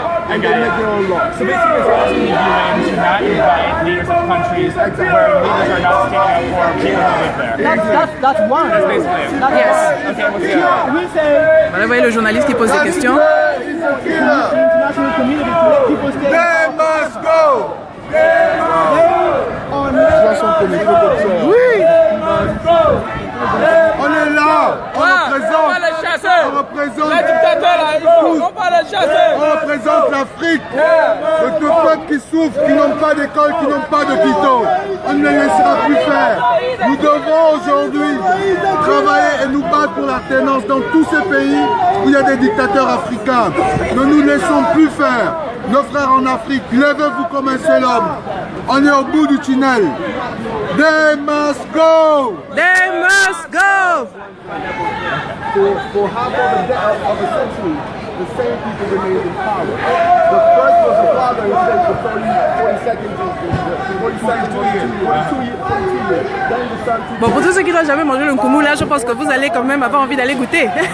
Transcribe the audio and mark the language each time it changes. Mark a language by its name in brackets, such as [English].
[English] And they make their own law. So basically it's asking the UN to not invite leaders of countries where leaders are not standing up for freedom of That's one. [French] Voilà, vous voyez le journaliste qui pose des questions. [English] They must go. [French] Oui. On est là, on représente l'Afrique, de tous peuples qui souffrent, qui n'ont pas d'école, qui n'ont pas d'hôpitaux. On ne les laissera plus faire. Nous devons aujourd'hui travailler et nous battre pour l'alternance dans tous ces pays où il y a des dictateurs africains. Ne nous laissons plus faire. Nos frères en Afrique, levez-vous comme un seul homme. On est au bout du tunnel. [English] They must go! They must go! For half of a century, the same people remained in power. The first was the father who stayed for 42 years. Then the son. [French] Bon, pour tous ceux qui n'ont jamais mangé le nkumu, là, je pense que vous allez quand même avoir envie d'aller goûter.